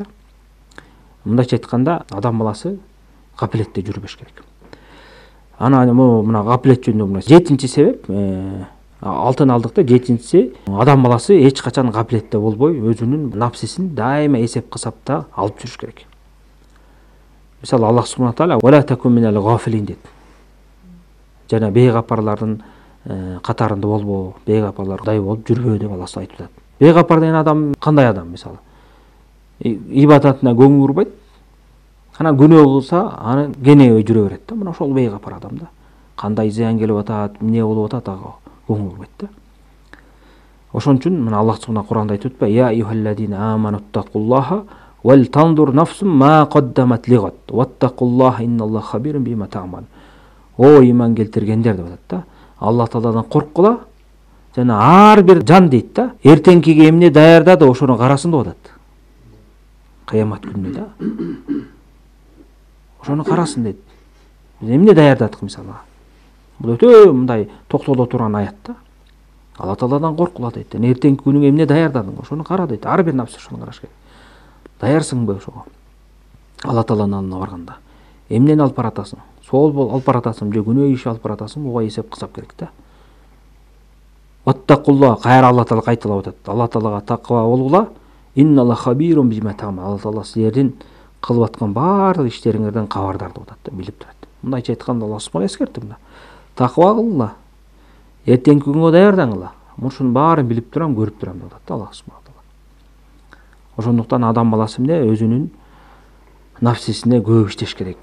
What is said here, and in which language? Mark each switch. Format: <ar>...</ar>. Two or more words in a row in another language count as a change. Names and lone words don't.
<ky>Мындайча айтканда, адам баласы гапилетте жүрбөш керек. Мына гапилет жөнүндө 7-чи себеп, алтын алдык да, 7-чиси, адам баласы эч качан гапилетте болбой, өзүнүн напсисин дайыма эсеп кысапта алып жүрүш керек. Мисалы, Аллах субхана таала</ky> <ar>«ولا تكن من الغافلين»</ar> <ky>дейт. Жана бейгапарлардын катарында болбо, бейгапарлардай болуп жүрбө деп Аллах айтып атат. Бейгапар деген адам кандай адам, мисалы? Ибадатына көңүл бурбайт, анан күнөө кылса, аны кенебей жүрө берет да. Мына ошол бейгапар адам да. Кандай зыян келип атат, эмне болуп атат, ага көңүл бурбайт да. Ошон үчүн мына Аллах субхана Куранда айтып атпайбы?</ky> <ar>يا أيها الذين آمنوا اتقوا الله ولتنظر نفس ما قدمت لغد واتقوا الله إن الله خبير بما تعملون.</ar> <ky>О иман келтиргендер деп атат да. Аллах Тааладан корккула, жана ар бир жан дейт да, эртеңкиге эмне даярдады, ошону карасын деп атат. Кыямат күнүнө да. Ошону карасын дейт. Биз эмне даярдадык мисалы? Бул өтө мындай токтоло турган аят да. Алла Тааладан корккула дейт. Эртеңки күнүңө эмне даярдадың? Ошону кара дейт. Ар бир напсы ошону караш керек. Даярсыңбы ошого? Алла Тааланын алдына барганда. эмнени алып баратасың, сол алып баратасың же күнөө иш алып баратасың, буга эсеп кысап керек да. Ваттакулла, кайра Алла Таала кайталап атат. Алла Таалага таква болгула.</ky> <ar>إن الله خبير بما تعملون.</ar> <ky>Алла Таала силердин кылып аткан баардык иштериңерден кабардар деп атат да, билип турат. Мындайча айтканда Алла субхана эскертти мында. Таква кылгыла. Эртеңки күнгө даярдаңыла. Мушунун баарын билип турам, көрүп турам деп атат Алла субхана таала. Ошондуктан адам баласы эмне өзүнүн нафсисине көп иштеш керек.</ky>